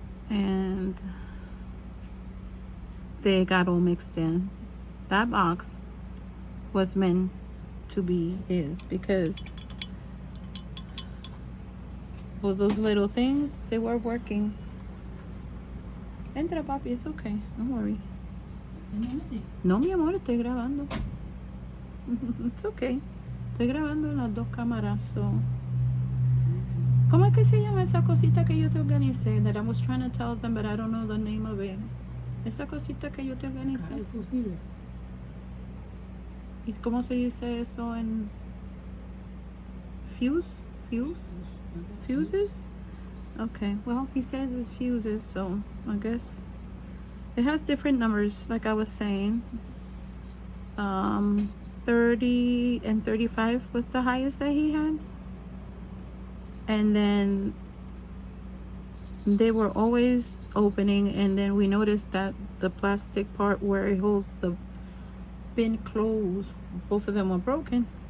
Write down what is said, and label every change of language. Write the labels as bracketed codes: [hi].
[en] and they got all mixed in. That box was meant to be his because all those little things, they were working. [es] Entra, papi, [en] it's okay, don't worry. [es] No, mi amor, estoy grabando. [en] It's okay. [es] Estoy grabando en las dos cámaras, so. ¿Cómo es que se llama esa cosita que yo te organicé? [en] That I was trying to tell them, but I don't know the name of it. [es] Esa cosita que yo te organicé. El fusible. ¿Y cómo se dice eso en fuse? [en] Fuse? Fuses? Okay, well, he says it's fuses, so I guess it has different numbers, like I was saying. 30 and 35 was the highest that he had. And then they were always opening, and then we noticed that the plastic part where it holds the bin closed, both of them were broken.